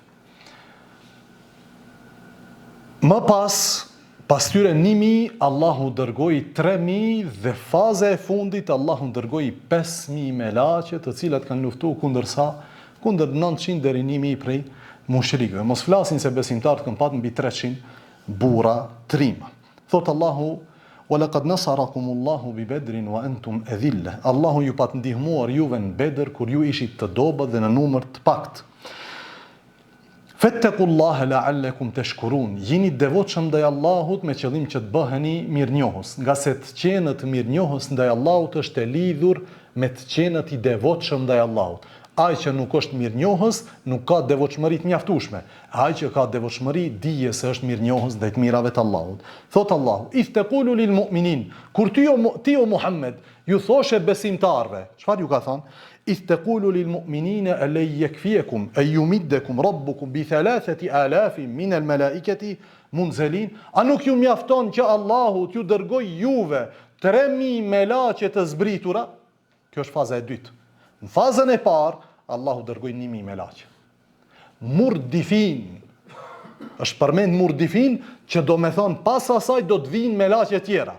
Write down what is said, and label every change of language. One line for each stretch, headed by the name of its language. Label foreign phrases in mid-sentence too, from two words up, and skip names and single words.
Albanian: Më pas tyre 1000, Allahu dërgoi 3000 dhe faza e fundit Allahu dërgoi 5000 melaqe, të cilat kanë luftuar kundër 900 deri 1000 prej mushrikëve. Mos flasin se besimtarët kanë pasur mbi 300 burra trima. Thot Allahu:
Arabic: وَلَقَدْ نَصَرَكُمُ اللَّهُ بِبَدْرٍ وَأَنْتُمْ أَذِلَّةٌ.
Albanian: Allahu ju pat ndihmuar juve në Bedër kur ju ishit të dobët dhe në numër të pakët.
Arabic: فاتقوا الله لعلكم تشكرون.
Albanian: Jini devotshëm ndaj Allahut me qëllim që të bëheni mirënjohës, nga se të qenët mirënjohës ndaj Allahut është e lidhur me të qenët i devotshëm ndaj Allahut. Ai që nuk është mirënjohës nuk ka devotshmëri të mjaftueshme. Ai që ka devotshmëri dije se është mirënjohës ndaj të mirave të Allahut. Thot Allahu:
Arabic: "إذ تقول للمؤمنين",
Albanian: kur ti o Muhammed ju thoshe besimtarve, çfarë ju ka thënë?
Arabic: "إذ تقول للمؤمنين ألن يكفيكم أن يمدكم ربكم ب 3000 من الملائكة منزلين."
Albanian: A nuk ju mjafton që Allahu t'ju dërgoj juve 3000 melaqe të zbritura? Kjo është faza e dytë. Në fazën e parë, Allahu dërgoi 1000 melaqe. Murdifin. Është përmend murdifin që do me thonë pas asaj do të vinë melaqe tjera.